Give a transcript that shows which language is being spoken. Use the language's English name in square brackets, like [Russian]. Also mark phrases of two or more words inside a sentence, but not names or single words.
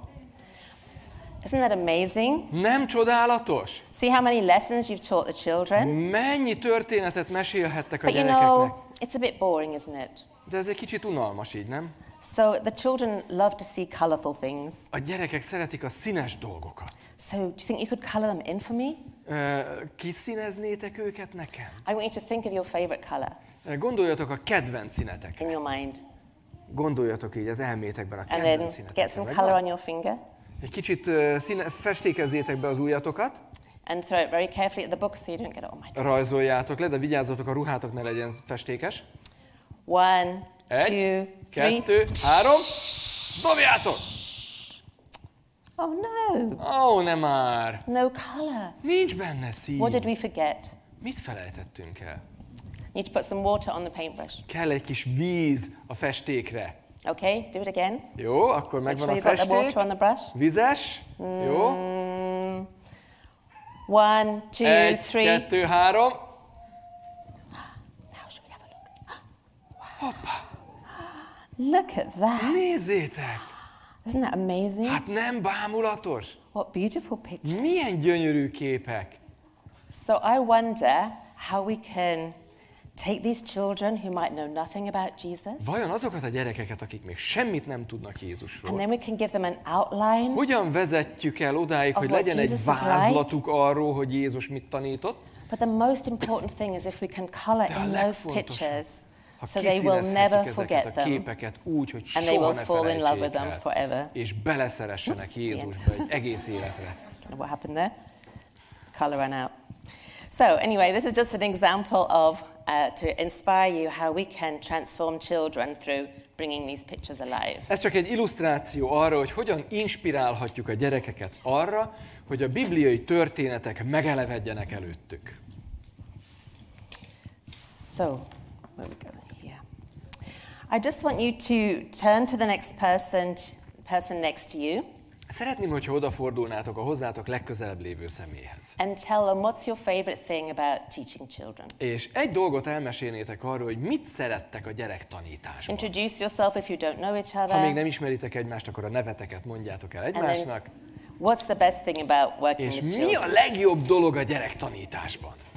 [English] Isn't that amazing? [Hungarian] Nem csodálatos? [English] See how many lessons you've taught the children? [Hungarian] Mennyi történetet mesélhettek a [English] But you [Hungarian] gyerekeknek? [English] know, it's a bit boring, isn't it? [Hungarian] De ez egy kicsit unalmas így, nem? [English] So the children love to see colorful things. [Hungarian] A gyerekek szeretik a színes dolgokat. [English] So do you think you could color them in for me? [Hungarian] Kiszíneznétek őket nekem? [English] I want you to think of your favorite color [Hungarian] Gondoljatok a kedvenc színetekre. [English] in your mind. [Hungarian] Gondoljatok így az elmétekben a [English] And then [Hungarian] kedvenc [English] get [Hungarian] színetekre. [English] some [Hungarian] Megvan? [English] color on your finger [Hungarian] Egy kicsit festékezzétek be az ujjatokat, [English] and throw it very carefully at the book so you don't get it on my. [Hungarian] rajzoljátok le, de vigyázzatok, a ruhátok ne legyen festékes. [English] 1, [Hungarian] 1, [English] 2, 3. [Hungarian] 2, 3. Dobjátok! [English] Oh no. [Hungarian] Ó, nem már! [English] No color. [Hungarian] Nincs benne szín. [English] What did we forget? [Hungarian] Mit felejtettünk el? [English] Need to put some water on the paintbrush. [Hungarian] Kell egy kis víz a festékre. [English] Okay, do it again. [Hungarian] Jó, akkor [English] Make [Hungarian] megvan [English] sure [Hungarian] a [English] you got the [Hungarian] festék. [English] water on the brush. [Hungarian] Vizes. Jó. [English] 1, 2, [Hungarian] 1, [English] 3. [Hungarian] 2, 3. [English] Now should we have a look? [Hungarian] Hoppá! [English] Look at that. [Hungarian] Nézzétek! [English] Isn't that amazing? [Hungarian] Hát nem bámulatos? [English] What beautiful pictures. [Hungarian] Milyen gyönyörű képek! [English] So I wonder how we can take these children who might know nothing about Jesus, [Hungarian] Vajon azokat a gyerekeket, akik még semmit nem tudnak [English] and [Hungarian] Jézusról, [English] then we can give them an outline. [Hungarian] hogyan vezetjük el odáig, [English] Of [Hungarian] hogy [English] what [Hungarian] legyen egy [English] Jesus is [Hungarian] vázlatuk arról, hogy Jézus mit tanított? [English] But the most important thing is if we can color [Hungarian] De a [English] in those [Hungarian] legfontosabb, [English] pictures [Hungarian] ha [English] so they will never [Hungarian] kiszínezhetjük [English] forget [Hungarian] ezeket a [English] them [Hungarian] képeket úgy, hogy [English] and they [Hungarian] soha [English] will [Hungarian] ne [English] fall in love with [Hungarian] felejtsék [English] them [Hungarian] el, [English] forever. [Hungarian] és beleszeressenek [English] Oops, [Hungarian] Jézusba egy egész életre. [English] Don't know what happened there. Color ran out. So anyway, this is just an example of to inspire you how we can transform children through bringing these pictures alive. [Hungarian] Ez csak egy illusztráció arra, hogy hogyan inspirálhatjuk a gyerekeket arra, hogy a bibliai történetek megelevedjenek előttük. [English] So, where we go here? I just want you to turn to the next person next to you, [Hungarian] Szeretném, hogyha odafordulnátok a hozzátok legközelebb lévő személyhez. [English] and tell them what's your favorite thing about teaching children. [Hungarian] És egy dolgot elmesélnétek arról, hogy mit szerettek a gyerektanításban. [English] Introduce yourself if you don't know each [Hungarian] Ha még [English] other. [Hungarian] nem ismeritek egymást, akkor a neveteket mondjátok el [English] And [Hungarian] egymásnak. [English] then, what's the best thing about working [Hungarian] És [English] with [Hungarian] mi a [English] children? [Hungarian] legjobb dolog a gyerektanításban?